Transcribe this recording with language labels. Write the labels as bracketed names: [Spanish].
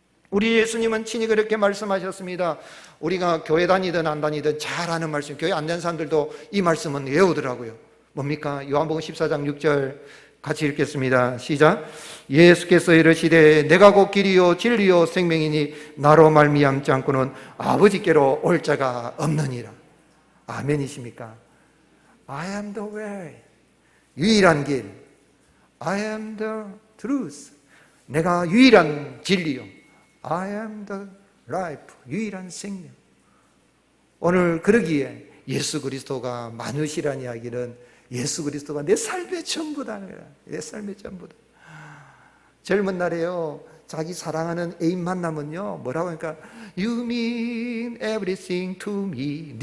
[Korean] 우리 예수님은 친히 그렇게 말씀하셨습니다. 우리가 교회 다니든 안 다니든 잘 아는 말씀, 교회 안 다니는 사람들도 이 말씀은 외우더라고요. 뭡니까? 요한복음 14장 6절 같이 읽겠습니다. 시작. 예수께서 이르시되 내가 곧 길이요 진리요 생명이니 나로 말미암지 않고는 아버지께로 올 자가 없느니라. 아멘이십니까? [English] I am the way, [Korean] 유일한 길. [English] I am the truth, [Korean] 내가 유일한 진리요. [English] I am the life, [Korean] 유일한 생명. 오늘 그러기에 예수 그리스도가 많으시라는 이야기는 예수 그리스도가 내 삶의 전부다. 내 삶의 전부다. 젊은 날에요, 자기 사랑하는 애인 만나면요, 뭐라고 하니까 [English] You mean everything to me.